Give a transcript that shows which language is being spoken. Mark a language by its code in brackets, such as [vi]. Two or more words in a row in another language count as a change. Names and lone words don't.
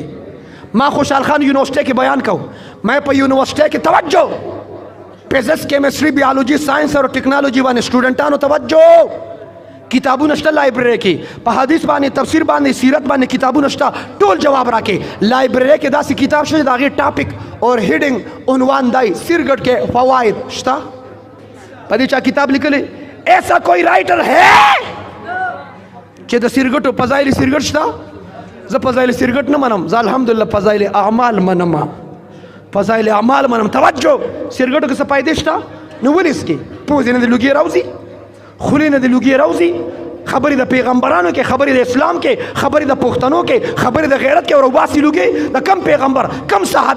[ps] ما خوشحال خان یونیورسټۍ کې بیان کو، मैं په یونیورسټۍ کې توجه فزکس کیمسټري بیولوژي ساينس او ټیکنالوژي باندې سټوډنټانو توجه. کتابونه شته لایبرری کې، په حدیث باندې تفسیر باندې سیرت باندې کتابونه شته، ټول جواب راکې. لایبرری کې داسې کتاب شته د هغې ټاپک اور هیډنګ عنوان دی سرګټ کې فواید شته، په دې چا کتاب لیکلی؟ [ur] ایسا کوئی رائټر ہے [ps] چې د سرګټو فضایل سرګټ شته؟ زه فضایل سرګټ نه منم، زه الحمدلله فضایل اعمال منم، فضایل اعمال منم. توجه، سرګټو کې څه فایدې شته؟ نو ولې څکې؟ پوزې نه د لوګي راوځي، خولې نه د لوګي راوځي، خبرې د پیغمبرانو کې، خبرې د اسلام کې، خبرې د پښتنو کې، خبرې د غیرت کې، او روباسي لوګي د کم پیغمبر کم صحابي.